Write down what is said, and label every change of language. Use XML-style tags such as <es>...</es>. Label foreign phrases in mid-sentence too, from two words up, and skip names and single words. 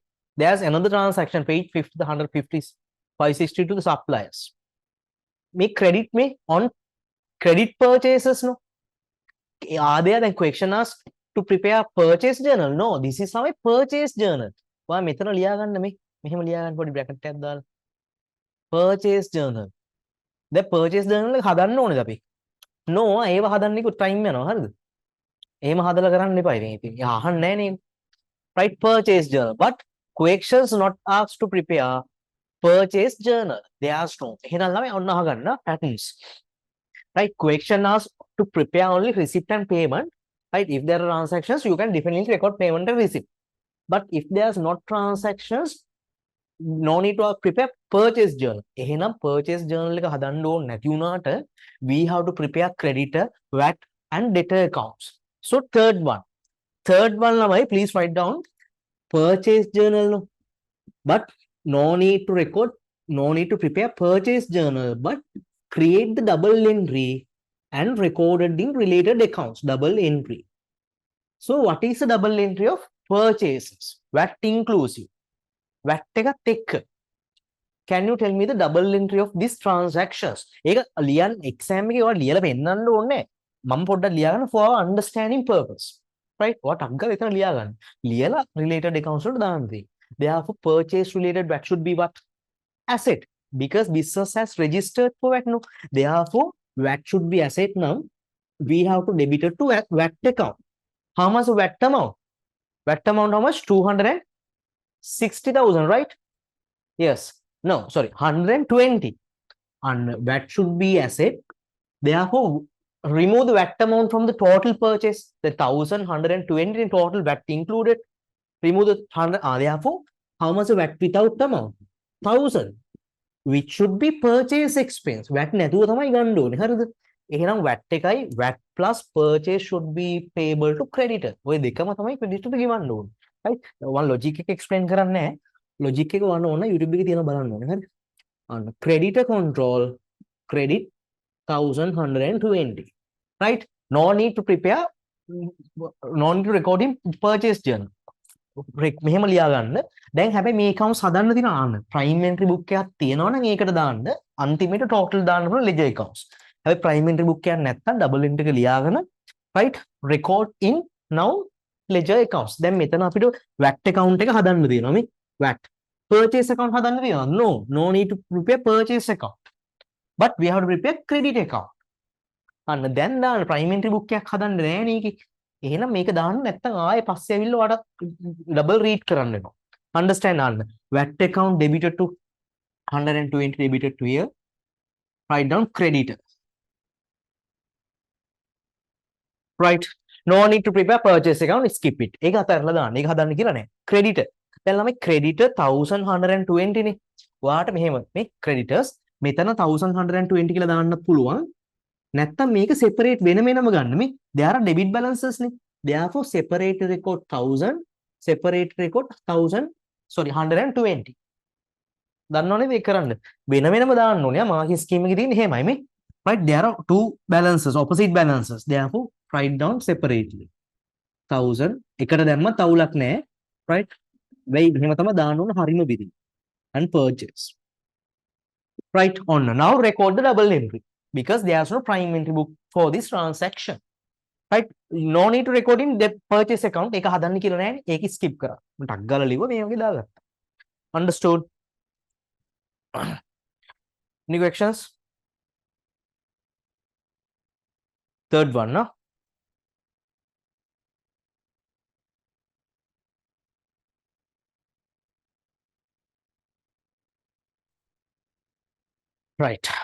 <en>There's another transaction, page 50, 150, 560 to the suppliers. Make credit me on credit purchases, no? Are there then question asked to prepare purchase journal? No, this is our purchase journal.</en> <si>Why මෙතන ලියා ගන්න මේ මෙහෙම ලියා ගන්න පොඩි bracket එකක් දාලා</si> <en>purchase journal.</en> <si>දැන්</si> <en>purchase journal</en> <si>එක හදන්න ඕනේද අපි? No, ඒව හදන්නේකො time යනවා හරිද? එහෙම හදලා කරන්න එපා ඉතින්. ඉතින් අහන්නේ නැහැ නේ.</si> <en>Right, purchase journal. But questions not asked to prepare purchase journal. They asked no.</en> <si>එහෙනම් ළමයි ඔන්න අහගන්න patterns.</si> <en>Right, question asked to prepare only receipt and payment. Right, if there are transactions, you can definitely record payment and receipt. But if there's not transactions, no need to prepare purchase journal. එහෙනම් purchase journal</en> <si>එක හදන්න ඕනේ නැති වුණාට</si> <en>we have to prepare creditor, VAT and debtor accounts. So third one ළමයි, please write down purchase journal. But no need to prepare purchase journal, but create the double entry and recorded in related accounts. Double entry. So what is the double entry of purchases? VAT inclusive. VAT</en> <si>එකත් එක්ක.</si> <en>Can you tell me the double entry of these transactions?</en> <si>ඒක ලියන්න exam එකේ ඔයාලා ලියලා පෙන්නන්න ඕනේ. මම පොඩ්ඩක් ලියා ගන්න</si> <en>for our understanding purpose. Right?</en> <si>What අග්ගල එතන ලියා ගන්න. ලියලා related accounts වලට දාන්න තියෙන්නේ.</si> <en>Therefore purchase related VAT should be what? Asset. Because business has registered for VAT, no? Therefore VAT should be asset. Now we have to debit it to VAT account. How much VAT amount? VAT amount how much? 260,000, right? Yes. No, sorry, 120. And VAT should be asset. Therefore, remove the VAT amount from the total purchase. The 1,120 in total VAT included. Remove the 100. Therefore, how much VAT without amount? 1,000. Which should be purchase expense. VAT</en> <si>නැතුව තමයි ගන්න ඕනේ. හරිද? එහෙනම්</si> <en>VAT එකයි VAT plus purchase should be payable to creditor.</en> <si>ඔය දෙකම තමයි creditor ගෙවන්න ඕනේ.</si> <en>Right? one logic එක explain</en> <si>කරන්නේ නැහැ. Logic එක වන්න ඕන YouTube එකේ තියෙනවා බලන්න ඕනේ. හරි? අන්න</si> <en>creditor control credit</en> <si>1,120. Right?</si> <en>No need to prepare, no need to record in purchase journal.</en> <si>මෙහෙම ලියා ගන්න. දැන් හැබැයි මේ accounts හදන්න තියෙන ආන්න</si> <en>prime entry book</en> <si>එකක් තියෙනවා නම් ඒකට දාන්න අන්තිමේට total දාන්න පුළුවන්</si> <en>ledger accounts. හැබැයි prime entry book</en> <si>එකක් නැත්නම්</si> <en>double entry</en> <si>එක ලියාගෙන</si> <en>right record in now ledger accounts.</en> <si>දැන් මෙතන අපිට</si> <en>VAT account</en> <si>එක හදන්න තියෙනවා මේ VAT.</si> <en>Purchase account</en> <si>හදන්න තියෙනවා.</si> <en>No need to prepare purchase account. But we have to prepare credit account.</en> <si>අන්න දැන් දාන්න</si> <en>prime entry book</en> <si>එකක් හදන්න නෑ නේකි. එහෙනම් මේක දාන්න නැත්නම් ආයේ පස්සේ ඇවිල්ලා ඔයාලට</si> <en>double read</en> <si>කරන්න වෙනවා. Understand අන්න.</si> <en>VAT account debited to 120 debited to here. Write down creditor. Right. No need to prepare purchase account. Skip it.</en> <si>ඒක අතහැරලා දාන්න. ඒක හදන්න කියලා නෑ. Creditor. දැන් ළමයි creditor 1,120 නේ. ඔයාට මෙහෙම මේ creditors මෙතන 1,120 කියලා දාන්න පුළුවන්. නැත්තම් මේක separate වෙන වෙනම ගන්න මේ</si> <en>there are debit balances</en> <si>නේ.</si> <en>Therefore separate record 1,000, separate record 1,000, sorry 120.</en> <si>දන්නවනේ මේක කරන්න. වෙන වෙනම දාන්න ඕනේ. මාකේ ස්කීම් එකේ තියෙන්නේ එහෙමයි මේ.</si> <en>Right, there are two balances, opposite balances. Therefore write down separately.</en> <si>1,000 එකට දැම්මත් අවුලක් නැහැ. Right? වෙයි එහෙම තමයි දාන්න ඕන හරිම විදිහ.</si> <en>And purchase. Right on. Now record the double entry. Because there's no prime entry book for this transaction. Right? No need to record in the purchase account.</en> <si>ඒක හදන්න කියලා නෑනේ. ඒක skip කරා. ටක් ගාලා ලිව්වා මේ වගේ දාගත්තා.</si> <en>Understood? Any questions? Third one, no? Right.</en>